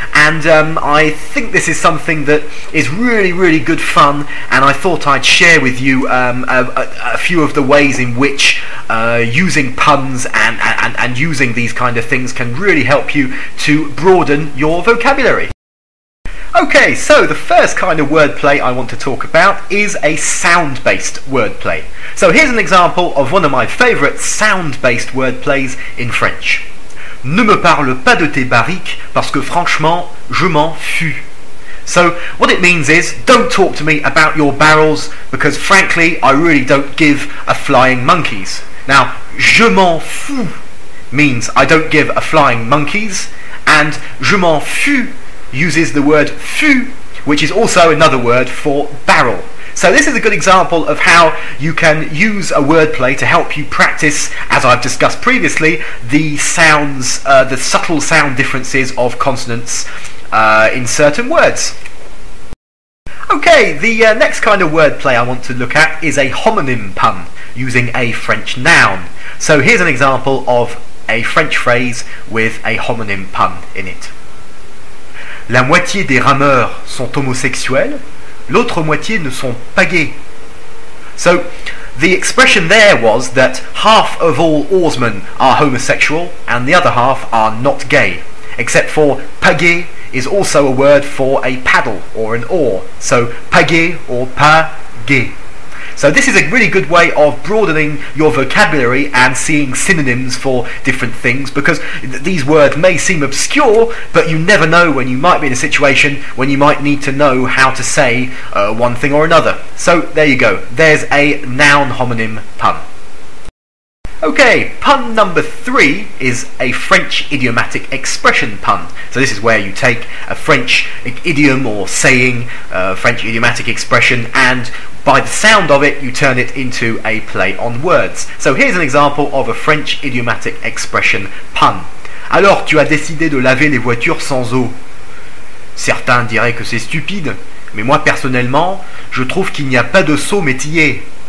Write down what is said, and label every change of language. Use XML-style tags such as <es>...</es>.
<en>And I think this is something that is really good fun, and I thought I'd share with you a few of the ways in which using puns and using these kind of things can really help you to broaden your vocabulary. Okay, so the first kind of wordplay I want to talk about is a sound-based wordplay. So here's an example of one of my favourite sound-based wordplays in French.</en> <fr>Ne me parle pas de tes barriques parce que franchement, je m'en fous.</fr> <en>So what it means is, don't talk to me about your barrels because frankly, I really don't give a flying monkeys. Now,</en> <fr>je m'en fous</fr> <en>means I don't give a flying monkeys, and je m'en fous uses the word fou, which is also another word for barrel. So this is a good example of how you can use a wordplay to help you practice, as I've discussed previously, the sounds, the subtle sound differences of consonants in certain words. Okay, the next kind of wordplay I want to look at is a homonym pun, using a French noun. So here's an example of a French phrase with a homonym pun in it.</en> <fr>La moitié des rameurs sont homosexuels, l'autre moitié ne sont pas gays.</fr> <en>So the expression there was that half of all oarsmen are homosexual and the other half are not gay, except for pagaie is also a word for a paddle or an oar, so pagaie or pas gay. So this is a really good way of broadening your vocabulary and seeing synonyms for different things, because these words may seem obscure, but you never know when you might be in a situation when you might need to know how to say one thing or another. So there you go, there's a noun homonym pun. Okay, pun number 3 is a French idiomatic expression pun. So this is where you take a French idiom or saying, French idiomatic expression, and by the sound of it you turn it into a play on words. So here's an example of a French idiomatic expression pun.</en> <fr>Alors tu as décidé de laver les voitures sans eau. Certains diraient que c'est stupide, mais moi personnellement, je trouve qu'il n'y a pas de seau métier.</fr>